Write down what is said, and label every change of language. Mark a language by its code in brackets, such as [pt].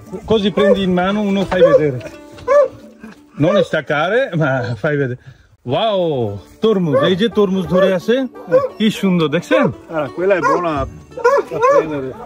[it] così prendi in mano uno, fai vedere, non staccare ma fai vedere. [bn] Wow, তরমুজ, এই যে তরমুজ ধরে আছে, কি সুন্দর দেখছেন। [it] Quella è buona da prendere.